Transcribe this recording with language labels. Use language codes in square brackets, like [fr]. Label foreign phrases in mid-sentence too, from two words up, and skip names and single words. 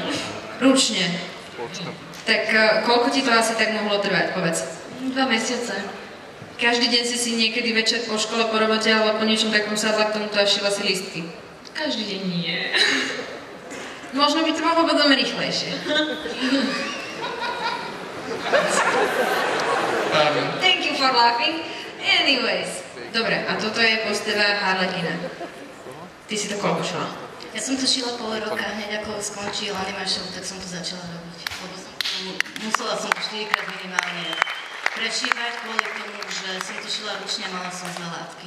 [sk] Ručne. Tak koľko ti to asi tak mohlo trvať, povedz? 2 mesiace. Každý deň si niekedy večer po škole, po robote alebo po niečom takom sadla k tomuto a šila si listky? Každý deň nie. Možno by to bolo potom rýchlejšie. [en] Thank you for laughing. Anyways. [sk] Dobre, a toto je postava Harlequina. Ty si to koľko šila? Ja som to šila pol roka, hneď ako skončil animation, tak som to začala robiť. Lebo musela som to 4-krát minimálne prešívať kvôli tomu, že som to šila ručne a mala som zlé látky.